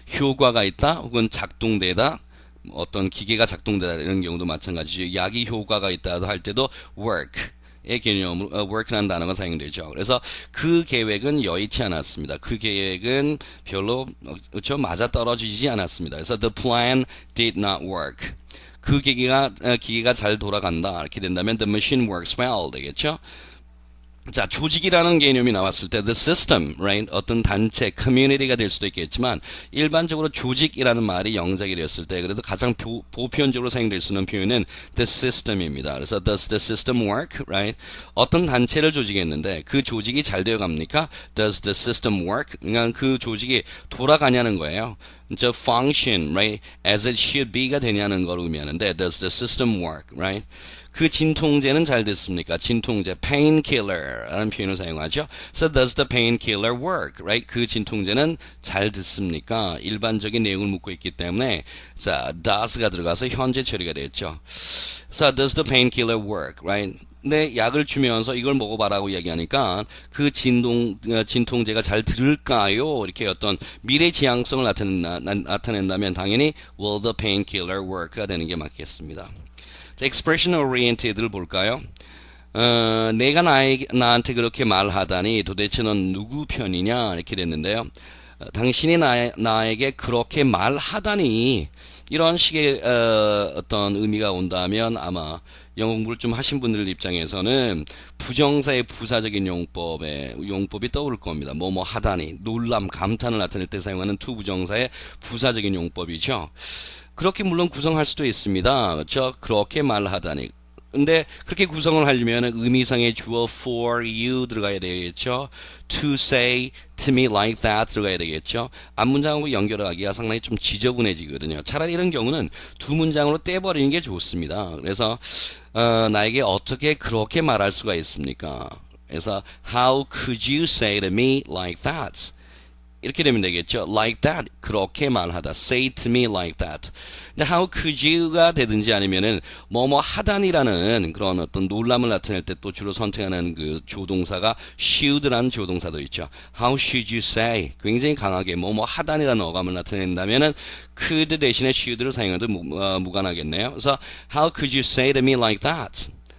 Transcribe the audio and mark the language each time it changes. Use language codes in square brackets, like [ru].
[ko] 효과가 있다, 혹은 작동되다, 어떤 기계가 작동되다 이런 경우도 마찬가지죠. 약이 효과가 있다 할 때도 work. 의 개념으로 work라는 단어가 사용되죠. 그래서 그 계획은 여의치 않았습니다. 그 계획은 별로 그렇죠 맞아 떨어지지 않았습니다. 그래서 [en] the plan did not work. [ko] 그 기계가 잘 돌아간다 이렇게 된다면 [en] the machine works well [ko] 되겠죠. 자, 조직이라는 개념이 나왔을 때 [en] the system, right? [ko] 어떤 단체, community가 될 수도 있겠지만 일반적으로 조직이라는 말이 영작이 되었을 때 그래도 가장 보편적으로 사용될 수 있는 표현은 the system입니다. 그래서 [en] does the system work, right? [ko] 어떤 단체를 조직했는데 그 조직이 잘 되어 갑니까? [en] Does the system work? [ko] 그러니까 그 조직이 돌아가냐는 거예요. [en] 저 function, right? As it should be가 [ko] 되냐는 걸 의미하는데 [en] does the system work, right? [ko] 그 진통제는 잘 됐습니까? 진통제, painkiller라는 표현을 사용하죠. [en] So does the painkiller work, right? [ko] 그 진통제는 잘 됐습니까? 일반적인 내용을 묻고 있기 때문에 자, does가 들어가서 현재 처리가 됐죠. [en] So does the painkiller work, right? [ko] 근데 약을 주면서 이걸 먹어봐라고 이야기하니까 그 진통제가 잘 들을까요? 이렇게 어떤 미래 지향성을 나타낸다면 당연히 [en] will the painkiller work [ko] 가 되는 게 맞겠습니다. 자, [en] expression oriented [ko] 를 볼까요? 내가 나한테 그렇게 말하다니 도대체 넌 누구 편이냐 이렇게 됐는데요. 당신이 나에게 그렇게 말하다니 이런 식의 어떤 의미가 온다면 아마 영어 공부를 좀 하신 분들 입장에서는 부정사의 부사적인 용법이 떠오를 겁니다. 뭐 하다니, 놀람, 감탄을 나타낼 때 사용하는 to 부정사의 부사적인 용법이죠. 그렇게 물론 구성할 수도 있습니다. 그렇죠? 그렇게 말하다니. 근데 그렇게 구성을 하려면 의미상의 주어 [en] for you [ko] 들어가야 되겠죠. [en] To say to me like that [ko] 들어가야 되겠죠. 앞문장하고 연결하기가 상당히 좀 지저분해지거든요. 차라리 이런 경우는 두 문장으로 떼버리는 게 좋습니다. 그래서 나에게 어떻게 그렇게 말할 수가 있습니까? 그래서 [en] how could you say to me like that? [ko] 이렇게 되면 되겠죠. [en] Like that. [ko] 그렇게 말하다. [en] Say to me like that. [ko] 근데 [en] how could you [ko] 가 되든지 아니면은 뭐뭐 하다니라는 그런 어떤 놀람을 나타낼 때 또 주로 선택하는 그 조동사가 should라는 조동사도 있죠. [en] How should you say? [ko] 굉장히 강하게 뭐뭐 하다니라는 어감을 나타낸다면은 could 대신에 should를 사용해도 무관하겠네요. 그래서 [en] how could you say to me like that?